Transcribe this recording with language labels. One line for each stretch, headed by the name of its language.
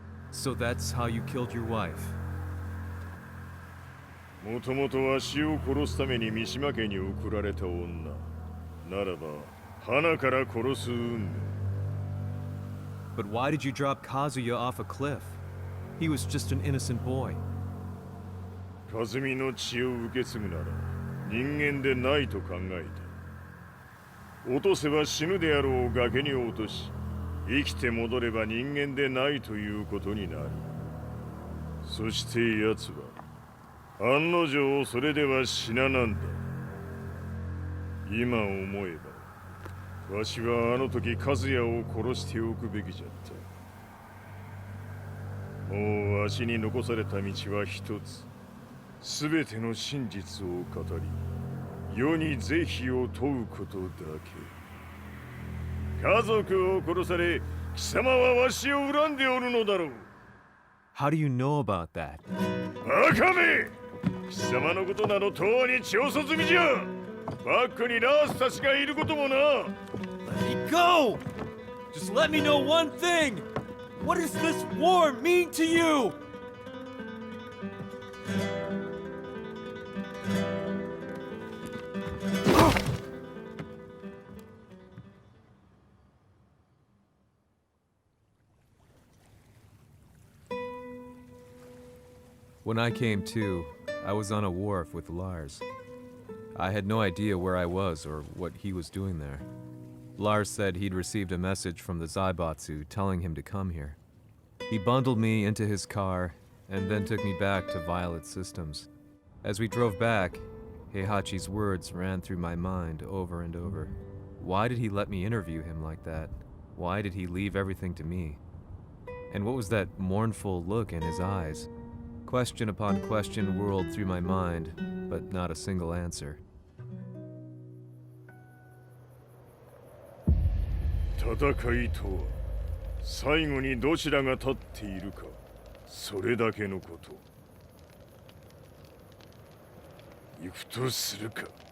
English: So that's how you killed your wife?
Japanese: もともとわしを殺すために三島家に送られた女ならば花から殺す運命
English: But why did you drop Kazuya off a cliff? He was just an innocent boy.
Japanese: 和美の血を受け継ぐなら人間でないと考えた落とせば死ぬであろう崖に落とし生きて戻れば人間でないということになるそして奴は案の定それでは死ななんだ今思えばわしはあの時和也を殺しておくべきじゃったもうわしに残された道は一つすべての真実を語り世に是非を問うことだけ家族を殺され貴様はわしを恨んでおるのだろう
English: How do you know about that?
Japanese: バカめ貴様のことなどとうに調査済みじゃバックにラースたちがいることもな
English: Let me go! Just let me know one thing! What does this war mean to you? When I came to, I was on a wharf with Lars. I had no idea where I was or what he was doing there. Lars said he'd received a message from the Zaibatsu telling him to come here. He bundled me into his car and then took me back to Violet Systems. As we drove back, Heihachi's words ran through my mind over and over. Why did he let me interview him like that? Why did he leave everything to me? And what was that mournful look in his eyes? Question upon question whirled through my mind, but not a single answer.
Japanese: 戦いとは最後にどちらが立っているかそれだけのこと行くとするか